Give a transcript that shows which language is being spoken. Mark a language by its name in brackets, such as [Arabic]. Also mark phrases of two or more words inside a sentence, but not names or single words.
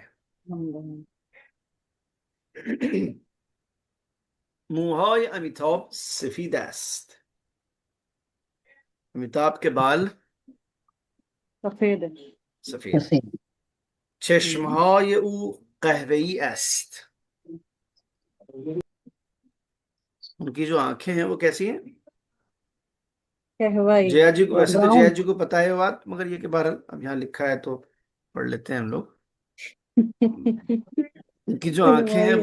[Urdu] लंबे [Persian] موهای अमिताभ सफेद است. [Urdu] امیتابھ کے بال सफेद सफेद. Sir. [Persian] चश्मهای او قهوه‌ای است. [Urdu] ان کی جو آنکھیں ہیں وہ کیسی ہیں. कहवाई جیا جی کو، ویسے تو جیا Brown. جی کو پتا ہے یہ بات، مگر یہ کہ بہرحال اب یہاں لکھا ہے تو پڑھ لیتے ہیں ہم لوگ. ان کی جو آنکھیں ہیں